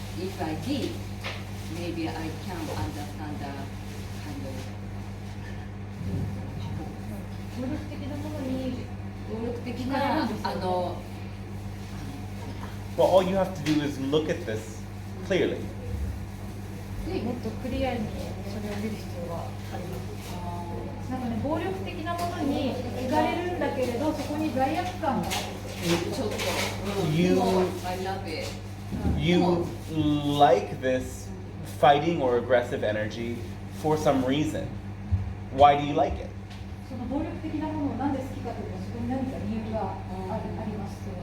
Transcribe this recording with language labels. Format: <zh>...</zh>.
<en>If I did, maybe I can understand the kind of</en> <ja>暴力的なものに暴力的な</ja> <en>Well, all you have to do is look at this clearly.</en> <ja>もっとクリアにそれを見る必要があります。なんかね、暴力的なものに惹かれるんだけれど、そこに罪悪感がある。ちょっと</ja> <en>You I love it. you like this fighting or aggressive energy for some reason. Why do you like it?</en> <ja>その暴力的なものをなんで好きかというと、そこに何か理由があります。</ja>